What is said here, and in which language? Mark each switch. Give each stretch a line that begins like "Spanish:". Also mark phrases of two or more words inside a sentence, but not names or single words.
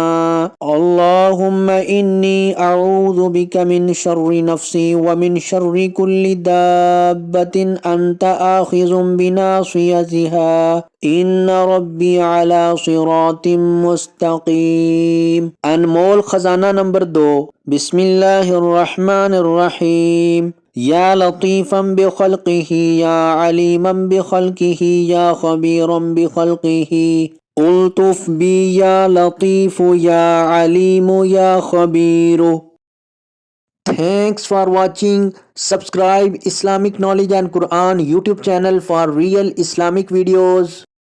Arabic: اللهم إني أعوذ بك من شر نفسي ومن شر كل دابة أنت آخذ بناصيتها إن ربي على صراط مستقيم.
Urdu: انمول خزانہ نمبر 2.
Arabic: بسم الله الرحمن الرحيم. يا لطيفا بخلقه يا عليما بخلقه يا خبيرا بخلقه الطف بي يا لطيف يا عليم يا خبير.
English: Thanks for watching. Subscribe Islamic Knowledge and Quran YouTube channel for real Islamic videos.